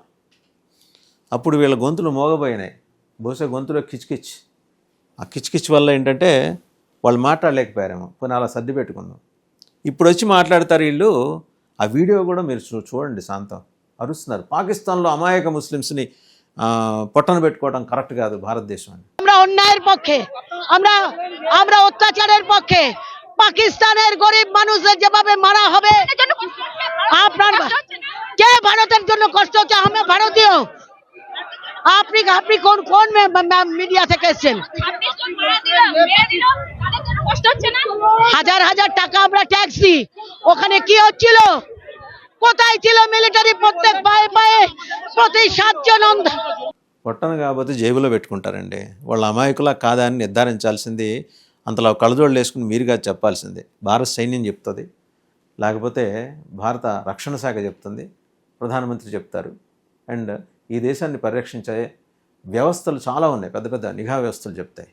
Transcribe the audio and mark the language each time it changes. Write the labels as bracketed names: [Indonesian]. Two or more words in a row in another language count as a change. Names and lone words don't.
[Telugu] అప్పుడు వీళ్ళ గొంతులు మోగబోయినాయి, బహుశా గొంతులో కిచ్కిచ్. ఆ కిచ్కిచ్ వల్ల ఏంటంటే వాళ్ళు మాట్లాడలేకపోయారేమో, పోనీ అలా సర్ది పెట్టుకుందాం. ఇప్పుడు వచ్చి మాట్లాడతారు వీళ్ళు. ఆ వీడియో కూడా మీరు చూడండి, శాంతం అరుస్తున్నారు, పాకిస్తాన్లో అమాయక ముస్లిమ్స్ని పొట్టన పెట్టుకోవడం కరెక్ట్ కాదు భారతదేశం అని. [Bangla] আমরা অন্যায়ের পক্ষে, আমরা অত্যাচারের পক্ষে। পাকিস্তানের গরিব মানুষদের যেভাবে মারা হবে, আপনার কে ভারতের জন্য কষ্ট হচ্ছে? আমি ভারতীয়। আপনি আপনি কোন কোন মিডিয়া থেকে এসেছেন? হাজার হাজার টাকা আমরা ট্যাক্স দিই, ওখানে কি হচ্ছিল? কোথায় ছিল মিলিটারি? প্রত্যেক পায়ে পায়ে প্রতি 7 জন [Telugu] పొట్టను కాకపోతే జేబులో పెట్టుకుంటారండి. వాళ్ళ అమాయకులా కాదా అని నిర్ధారించాల్సింది అంతలో కళ్ళజోళ్ళు వేసుకుని మీరుగా చెప్పాల్సిందే. భారత సైన్యం చెప్తుంది, లేకపోతే భారత రక్షణ శాఖ చెప్తుంది, ప్రధానమంత్రి చెప్తారు. అండ్ ఈ దేశాన్ని పరిరక్షించే వ్యవస్థలు చాలా ఉన్నాయి, పెద్ద పెద్ద నిఘా వ్యవస్థలు చెప్తాయి.